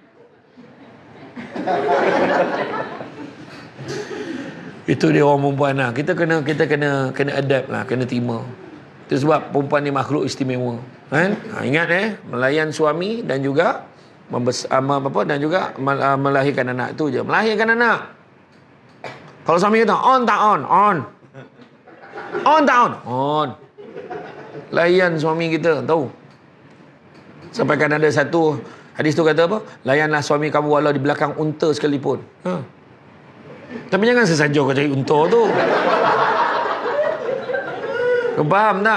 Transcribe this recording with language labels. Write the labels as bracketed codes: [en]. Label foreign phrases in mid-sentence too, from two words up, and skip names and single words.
[ms] Itu dia orang perempuan lah. Kita kena adapt lah, kena terima. Itu sebab perempuan ni makhluk istimewa. Kan? Ingat melayan suami dan juga melahirkan anak tu je. Melahirkan anak. Kalau suami kata on tak on? On. On tak on? On. Layan suami kita, tahu. Sampai kan ada satu hadis tu kata apa? Layanlah suami kamu walau di belakang unta sekalipun. Tapi jangan sesaja kau cari unta tu. Kau faham tak?